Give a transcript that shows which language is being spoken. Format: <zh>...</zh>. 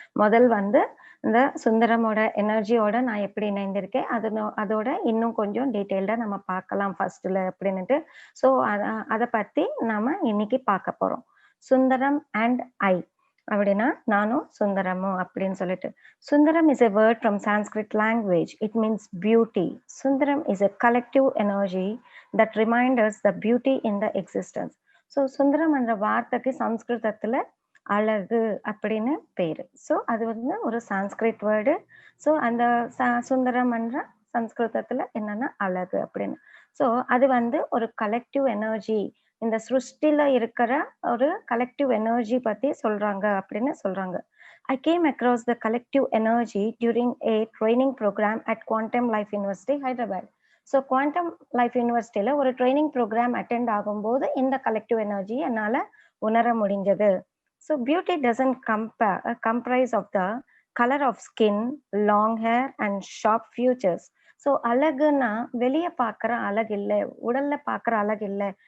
<ta>முதல் வந்து இந்த சுந்தரமோட எனர்ஜியோட நான் எப்படி இணைந்திருக்கேன். அதோட இன்னும் கொஞ்சம் டீட்டெயில்டா நம்ம பார்க்கலாம் ஃபர்ஸ்ட்ல அப்படின்னுட்டு. ஸோ அத பத்தி நாம இன்னைக்கு பார்க்க போறோம். சுந்தரம் அண்ட் ஐ அப்படின்னா நானும் சுந்தரமும் அப்படின்னு சொல்லிட்டு.</ta> <en>Sundaram is a word from Sanskrit language. It means beauty. Sundaram is a collective energy that reminds us the beauty in the existence.</en> <ta>So Sundaram என்ற வார்த்தைக்கு சம்ஸ்கிருதத்துல அழகு அப்படின்னு பேரு. ஸோ அது வந்து ஒரு சான்ஸ்கிரிட் வேர்டு. ஸோ அந்த சுந்தரம் என்ற சம்ஸ்கிருதத்துல என்னன்னா அழகு அப்படின்னு. ஸோ அது வந்து ஒரு கலெக்டிவ் எனர்ஜி, இந்த சிருஷ்டில இருக்கிற ஒரு கலெக்டிவ் எனர்ஜி பத்தி சொல்றாங்க அப்படின்னு சொல்றாங்க.</ta> <en>I came across the collective energy during a training program at Quantum Life University, Hyderabad.</en> <ta>So quantum life யூனிவர்சிட்டியில ஒரு ட்ரைனிங் ப்ரோக்ராம் அட்டெண்ட் ஆகும்போது இந்த கலெக்டிவ் எனர்ஜி என்னால உணர முடிஞ்சது.</ta> <en>So beauty doesn't comprise of the colour of skin, long hair and sharp features.</en> <ta>So அழகுன்னா வெளியே பார்க்குற அழகு இல்லை, உடல்ல பார்க்குற அழகு இல்லை.</ta>